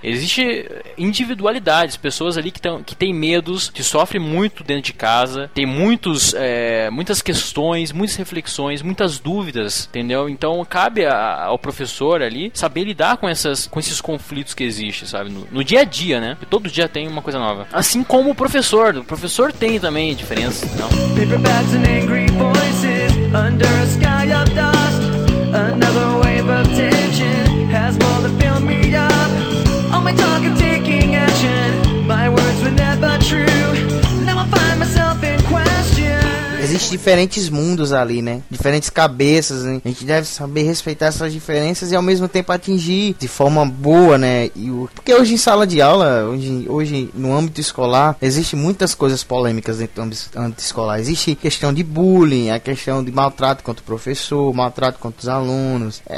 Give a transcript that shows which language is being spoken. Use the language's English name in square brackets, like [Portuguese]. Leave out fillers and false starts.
[Portuguese] Existe individualidades, pessoas ali que têm medos, que sofrem muito dentro de casa, tem muitas questões, muitas reflexões, muitas dúvidas, entendeu? Então cabe ao professor ali saber lidar com esses conflitos que existem, sabe? No dia a dia, né? Porque todo dia tem uma coisa nova. Assim como o professor tem também a diferença, não? [English] Paper bags and angry voices under a sky of dust. Another wave of tension has more than filled me up. All my talk of taking action, my words were never true. [Portuguese] Existem diferentes mundos ali, né? Diferentes cabeças, né? A gente deve saber respeitar essas diferenças e ao mesmo tempo atingir de forma boa, né? Porque hoje em sala de aula, hoje no âmbito escolar, existem muitas coisas polêmicas dentro do âmbito escolar. Existe questão de bullying, a questão de maltrato contra o professor, maltrato contra os alunos.